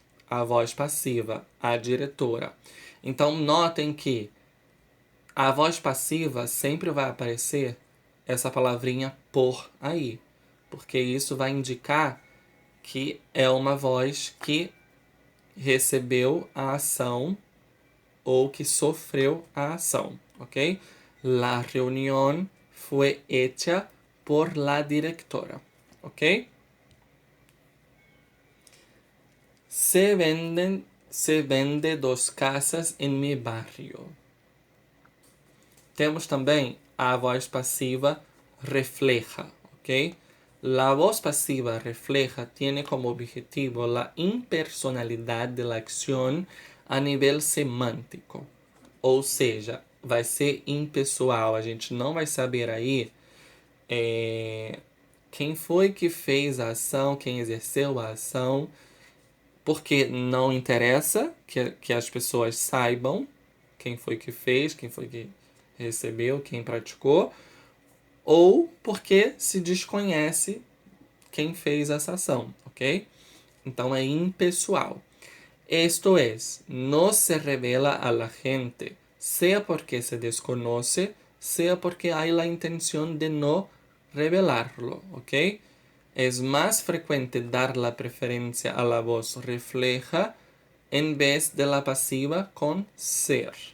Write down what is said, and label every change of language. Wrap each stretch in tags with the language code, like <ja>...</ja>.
<pt>A voz passiva, a diretora. Então, notem que a voz passiva sempre vai aparecer essa palavrinha por aí, porque isso vai indicar que é uma voz que recebeu a ação ou que sofreu a ação, ok?</pt> <es>La reunión fue hecha por la directora, ok? Se vende dos casas em mi barrio.</es> <pt>Temos também a voz passiva refleja, ok?</pt> <es>La voz pasiva refleja tiene como objetivo la impersonalidad de la acción</es> <pt>a nível semântico. Ou seja, vai ser impessoal. A gente não vai saber aí quem foi que fez a ação, quem exerceu a ação, porque não interessa que as pessoas saibam quem foi que fez, quem foi que recebeu, quem praticou, ou porque se desconhece quem fez essa ação, ok? Então é impessoal.</pt> <es>Esto es, no se revela a la gente, sea porque se desconoce, sea porque hay la intención de no revelarlo, ¿ok? Es más frecuente dar la preferencia a la voz refleja en vez de la pasiva con ser.</es>